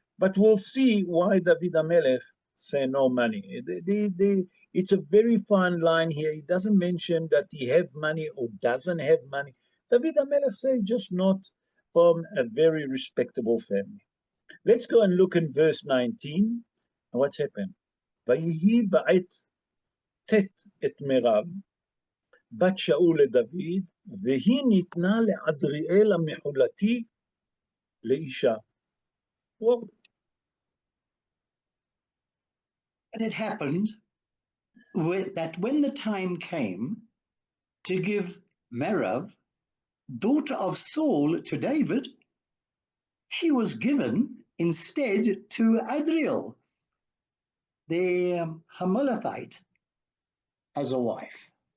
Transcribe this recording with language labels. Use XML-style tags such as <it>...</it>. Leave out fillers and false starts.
<en>But we'll see why David HaMelech say no money. It's a very fine line here. He doesn't mention that he have money or doesn't have money. David HaMelech say just not from a very respectable family. Let's go and look in verse 19. What's happened?</en> <he>ויהי בעת ט' את מירב, בת שאול לדוד, והיא ניתנה לעדריאל המחולתי לאישה.</he> <en>Well, and it happened that when the time came to give Merab, daughter of Saul, to David, she was given instead to Adriel, the Hamalathite, as a wife.</en>